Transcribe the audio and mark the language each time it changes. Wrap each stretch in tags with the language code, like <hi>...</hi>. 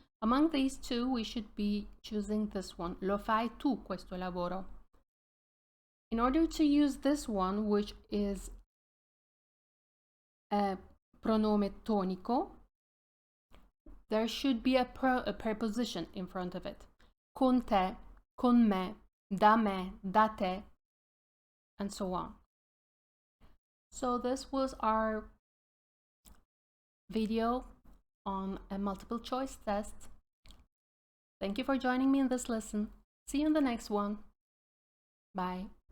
<en>Among these two, we should be choosing this one.</en> <it>Lo fai tu questo lavoro.</it> <en>In order to use this one, which is a pronome tonico, there should be a preposition in front of it.</en> <it>Con te, con me, da te, and so on.</it> <en>So this was our video on a multiple choice test. Thank you for joining me in this lesson. See you in the next one. Bye.</en>